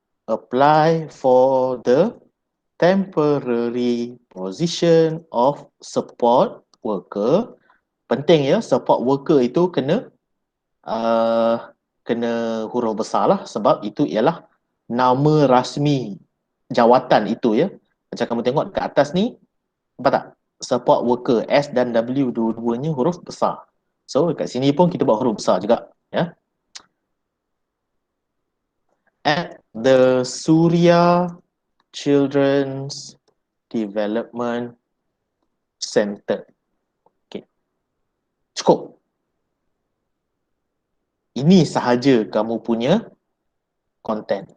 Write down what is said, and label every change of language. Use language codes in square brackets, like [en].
[en] Apply for the temporary position of support worker. [ms] Penting ya, support worker itu uh, kena huruf besar lah sebab itu ialah nama rasmi jawatan itu ya. Macam kamu tengok dekat atas ni, nampak tak? Support worker S dan W dua-duanya huruf besar. So dekat sini pun kita buat huruf besar juga ya. [en] At the Surya Children's Development Center. [ms] Okay. Cukup. Ini sahaja kamu punya content.